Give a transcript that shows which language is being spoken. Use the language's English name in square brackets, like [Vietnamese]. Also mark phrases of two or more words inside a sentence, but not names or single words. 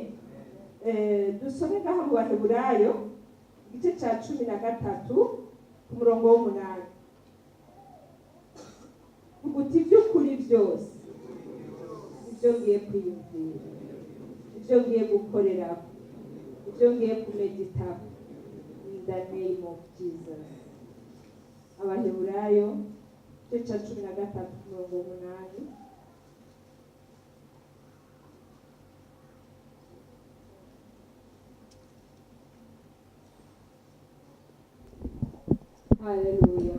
[Rundi] Dusome ngaha mu Baheburayo igice ca 13 ku murongo w'8. Uguti ivy'ukuri byose, ibyo ngiye kwiyumvira, ibyo ngiye gukorera, ibyo ngiye kumedita, [English] in the name of Jesus. [Rundi] Abaheburayo igice ca 13 ku murongo w'8. Haleluya.